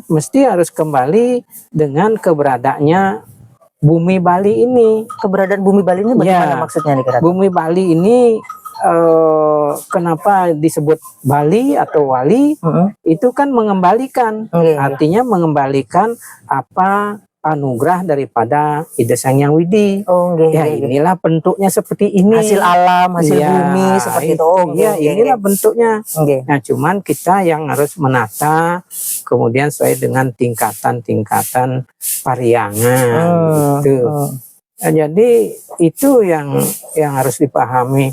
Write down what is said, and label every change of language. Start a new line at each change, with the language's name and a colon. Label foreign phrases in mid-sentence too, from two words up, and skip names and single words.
Indonesian: mesti harus kembali dengan keberadaannya bumi Bali ini. Keberadaan bumi Bali ini bagaimana Ya, maksudnya nih Ratu? Bumi Bali ini kenapa disebut Bali atau Wali? Itu kan mengembalikan, Nggih. artinya mengembalikan apa anugerah daripada Ida Sang Hyang Widi. Oh, nggih, Ya,
Balinese: nggih, nggih.
Indonesian: inilah bentuknya seperti ini. Hasil alam, hasil Ya, bumi seperti itu. Oh, ya, nggih, inilah nggih. bentuknya. Nggih. Nah, cuman kita yang harus menata kemudian sesuai dengan tingkatan-tingkatan pariangan gitu. Nah, jadi itu yang harus dipahami.